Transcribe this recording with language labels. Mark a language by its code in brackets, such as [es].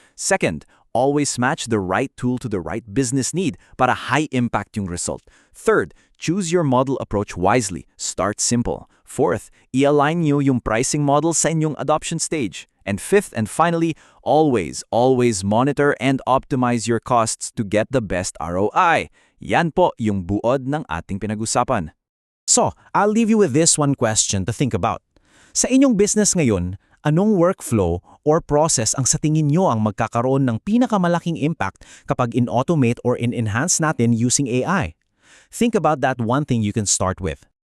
[en] Second, always match the right tool to the right business need [tl] para high-impact yung result. [en] Third, choose your model approach wisely. Start simple. [tl] Fourth, i-align nyo yung pricing model sa inyong adoption stage. [en] And fifth and finally, always monitor and optimize your costs to get the best ROI. [tl] Yan po yung buod ng ating pinag-usapan. [en] So, I'll leave you with this one question to think about. [tl] Sa inyong business ngayon, anong workflow or process ang sa tingin nyo ang magkakaroon ng pinakamalaking impact kapag in-automate or in-enhance natin using AI? [en] Think about that one thing you can start with.